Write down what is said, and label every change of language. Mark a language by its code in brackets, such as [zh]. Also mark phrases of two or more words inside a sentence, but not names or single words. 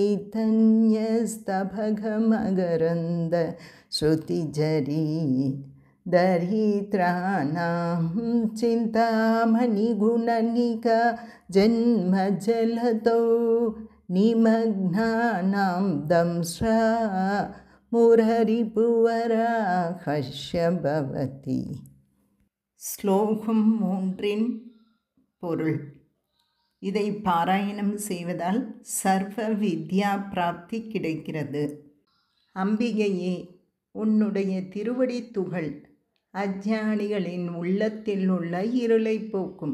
[sa] चैतन्यस्तबकमकरन्दश्रुतिझरी दरिद्राणां चिन्तामणिगुणनिका जन्मजलदौ निमग्नानां दंष्ट्रा मुररिपुवराहस्य भवति. [ta] ஸ்லோகம் 3 பொருள். இதை பாராயணம் செய்வதால் சர்வ வித்யா பிராப்தி கிடைக்கிறது. அம்பிகையே, உன்னுடைய திருவடி துகள் அஞ்ஞானிகளின் உள்ளத்தில் உள்ள இருளை போக்கும்.